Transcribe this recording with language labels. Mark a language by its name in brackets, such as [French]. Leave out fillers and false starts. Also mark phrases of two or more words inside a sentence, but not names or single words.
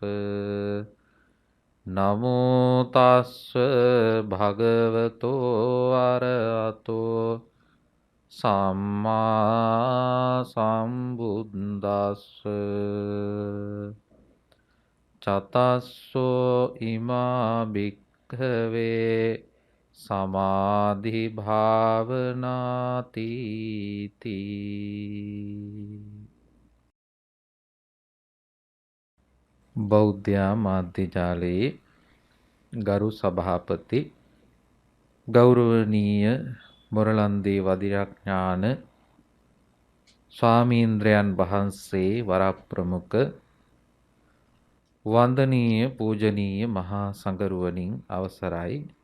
[Pali] නමෝ තස්ස භගවතෝ අරහතෝ සම්මා සම්බුද්දස්ස. චතස්සෝ ඉමා භික්ඛවේ සමාධි භාවනාති තී. [Sinhala] බෞද්ධ මාධ්‍ය ජාලයේ ගරු සභාපති ගෞරවනීය මොරලන්දේ වදිරඥාන ස්වාමීන්ද්‍රයන් වහන්සේ වරප්‍රමුඛ වන්දනීය පූජනීය මහා සංඝරුවනින් අවසරයි.